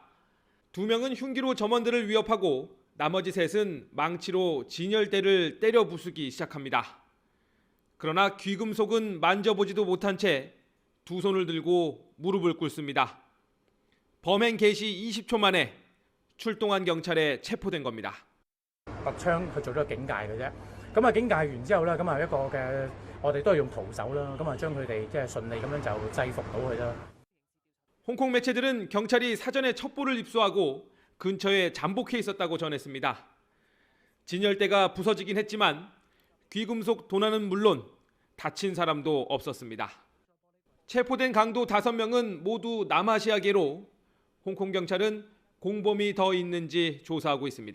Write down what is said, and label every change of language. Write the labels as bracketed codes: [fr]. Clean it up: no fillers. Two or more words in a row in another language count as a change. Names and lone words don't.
[ko] 2명은 흉기로 점원들을 위협하고 나머지 3은 망치로 진열대를 때려 부수기 시작합니다. 그러나 귀금속은 만져보지도 못한 채 두 손을 들고 무릎을 꿇습니다. 범행 개시 20초 만에 출동한 경찰에 체포된 겁니다. [yue] 拔槍去做咗個警戒嘅啫，咁啊警戒完之後咧，咁啊一個嘅我哋都係用徒手啦，咁啊將佢哋即係順利咁樣就制服到佢啦。 [ko] 홍콩 매체들은 경찰이 사전에 첩보를 입수하고 근처에 잠복해 있었다고 전했습니다. 진열대가 부서지긴 했지만 귀금속 도난은 물론 다친 사람도 없었습니다. 체포된 강도 5명은 모두 남아시아계로 홍콩 경찰은 공범이 더 있는지 조사하고 있습니다.